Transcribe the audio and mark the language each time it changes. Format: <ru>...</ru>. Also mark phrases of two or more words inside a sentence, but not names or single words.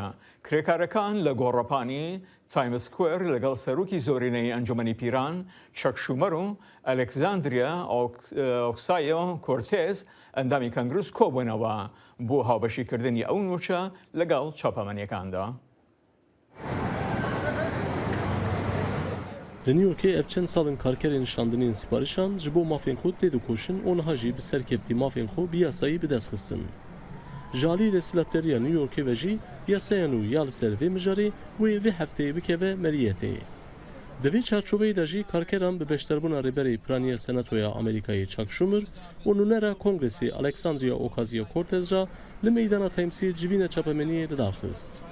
<ckb>کرێکارەکان لە گۆڕەپانی تایمز سکوێر لەگەڵ سەرۆکی زۆرینەی ئەنجومەنی پیران چەک شومەر و ئەلێکزاندریا ئۆکسایۆ کۆرتێز ئەندامی کەنگروس کۆبوونەوە بۆ هاوبەشیکردنی ئەو نوچە لەگەڵ چاپەمەنیەکاندا.</ckb> <ku>لە نیویۆرکێ ئەف چەند ساڵن کارکەرێن شاندنین سپارشان ji بۆ mafên xwe tê dikoşin û niha jî bi serkevtî mafên xwe bi yasayî bidestxistin. Ji aliyê desthilatdariya Newyorkê ve jî yasayan û ya li ser vê mijarê wê vê hefteyê bikeve meriyetê. Di vê çarçoveyê de jî karkeran bi beşterbûna rêberê Piraniya Senatoya Amerîkayê Chuck Schumer û nûnera Kongresê Alexandria Ocasio-Cortez ra li meydana Timesê civîna çapemeniyê lidarxist.</ku>